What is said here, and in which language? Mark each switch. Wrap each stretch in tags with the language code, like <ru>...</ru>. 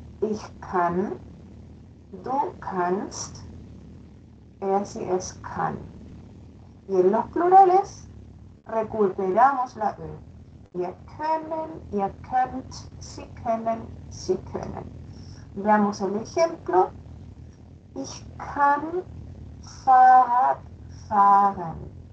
<de>Ich kann, du kannst, sie, es kann.</de> <es>Y en los plurales recuperamos la E.</es> <de>Wir können, ihr könnt, sie können, sie können.</de> <es>Veamos el ejemplo.</es> <de>Ich kann Fahrrad fahren.</de>